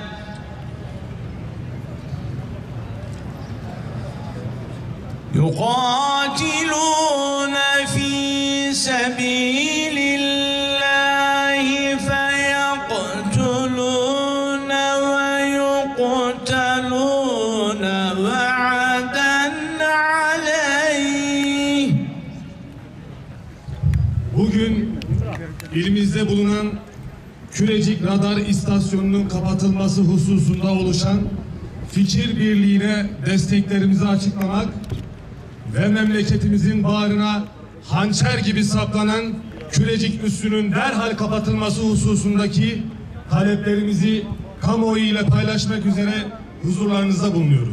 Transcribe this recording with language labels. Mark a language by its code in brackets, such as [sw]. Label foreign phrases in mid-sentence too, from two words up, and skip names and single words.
[ar] يقاتلون في سبيل الله فيقتلون ويقتلون وعدا عليه. [tr] Bugün ilimizde bulunan Kürecik Radar İstasyonu'nun kapatılması hususunda oluşan fikir birliğine desteklerimizi açıklamak ve memleketimizin bağrına hançer gibi saplanan Kürecik üssünün derhal kapatılması hususundaki taleplerimizi kamuoyu ile paylaşmak üzere huzurlarınızda bulunuyoruz.